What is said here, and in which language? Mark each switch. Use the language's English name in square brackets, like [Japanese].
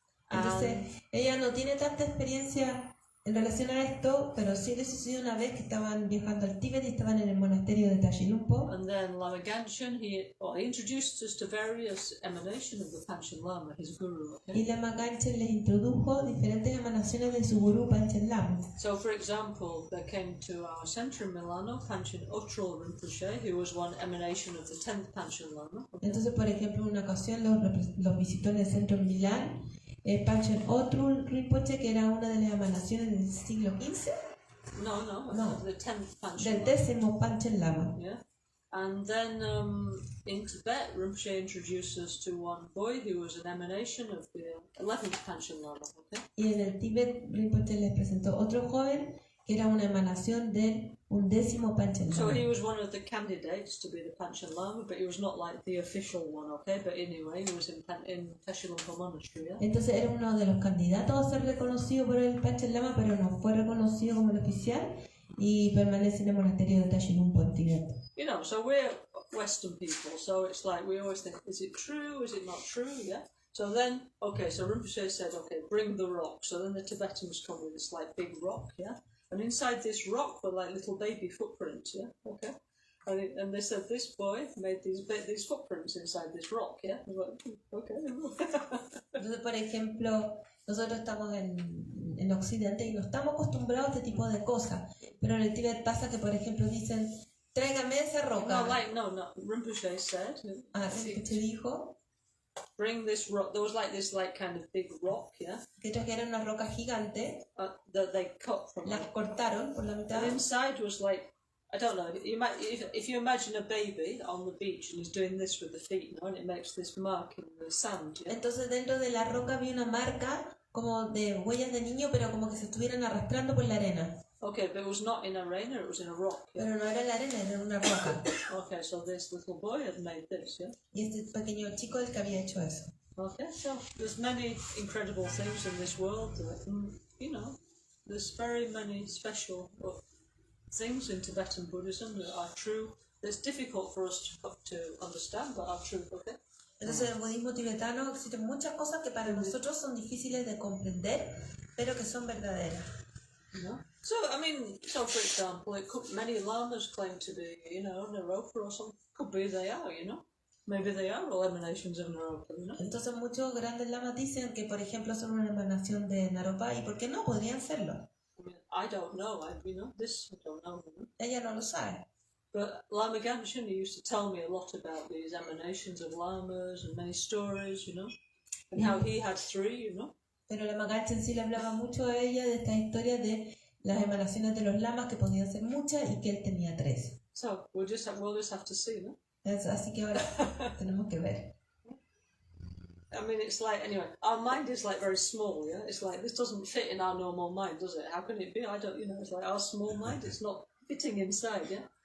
[Spanish] Entonces, ella no tiene tanta experiencia en relación a esto, pero sí le sucedió una vez que estaban viajando al Tíbet y estaban en el monasterio de Tashilumpo. [English] And then Lama Gancgehn, he introduced us to various emanations of the Panchen Lama, his guru. Okay? [Spanish] Y Lama Gancgehn les introdujo diferentes emanaciones de su gurú Panchen Lama. [English] So, for example, they came to our Centro in Milano, Panchen Otral Rinpoche, who was one emanation of the 10th Panchen Lama. Okay? [Spanish] Entonces, por ejemplo, en una ocasión los visitó en el Centro en Milán. Panchen Otral Rinpoche, que era una de las emanaciones del siglo XV. [English] No, the 10th [Spanish] Del Panchen 10º Panchen Lama. [English] Yeah. And then in Tibet, Rinpoche introduced us to one boy who was an emanation of the 11th Panchen Lama. Okay? [Spanish] Y en el Tíbet, Rinpoche les presentó otro joven que era una emanación del 11º Panchen Lama. [English] So he was one of the candidates to be the Panchen Lama, but he was not like the official one, okay? But anyway, he was in Tashilumpo Monastery, yeah? [Spanish] Entonces era uno de los candidatos a ser reconocido por el Panchen Lama, pero no fue reconocido como el oficial y permanece en el monasterio de Tashilumpo en Tíbet. [English] You know, so we're Western people, so it's like we always think, is it true, is it not true, yeah? So then, okay, so Rinpoche said, okay, bring the rock. So then the Tibetans come with this like big rock, yeah? And inside this rock were like little baby footprints, yeah? Okay. And they said this boy made these footprints inside this rock, yeah? I was like, okay. [Spanish] Entonces, por ejemplo, nosotros estamos en Occidente y no estamos acostumbrados a este tipo de cosas. Pero en el Tíbet pasa que, por ejemplo, dicen, tráigame esa roca. [English] No, Rinpoche said. [Spanish] Rinpoche dijo. [English] bring this rock. There was like this kind of big rock, yeah, [Spanish] que trajeron una roca gigante, [English] that they cut from [Spanish] la [English] it. [Spanish] cortaron por la mitad. [English] And inside was like, I don't know, if you imagine a baby on the beach and he's doing this with the feet, you know, and it makes this mark in the sand, yeah? [Spanish] Entonces dentro de la roca había una marca como de huellas de niño, pero como que se estuvieran arrastrando por la arena. [English] Okay, but it was not in arena, it was in a rock, yeah? [Spanish] Pero no era la arena, era una roca. [English] Okay, so this little boy had made this, yeah? [Spanish] Y este pequeño chico el que había hecho eso. [English] Okay, so there's many incredible things in this world that, you know, there's very many special things in Tibetan Buddhism that are true. It's difficult for us to understand, but are true, okay? [Spanish] Entonces en el budismo tibetano existen muchas cosas que para nosotros son difíciles de comprender, pero que son verdaderas. [English] You know? So, I mean, so for example, many lamas claim to be, you know, Naropa or something. Could be they are, you know? Maybe they are all emanations of Naropa, you know? [Spanish] Entonces muchos grandes lamas dicen que, por ejemplo, son una emanación de Naropa, ¿y por qué no? Podrían serlo. [English] I mean, I don't know, you know, this I don't know, you know? [Spanish] Ella no lo sabe. [English] But Lama Gancgehn used to tell me a lot about these emanations of lamas and many stories, you know? And how he had 3, you know? [Spanish] Pero Lama Gancgehn sí le hablaba mucho a ella de esta historia de las emanaciones de los lamas, que podían ser muchas y que él tenía 3. [English] So, we'll just have to see, no? [Spanish] Así que ahora tenemos que ver. [English] I mean, it's like, anyway, our mind is like very small, yeah? It's like, this doesn't fit in our normal mind, does it? How can it be? I don't, you know, it's like our small mind, it's not fitting inside, yeah?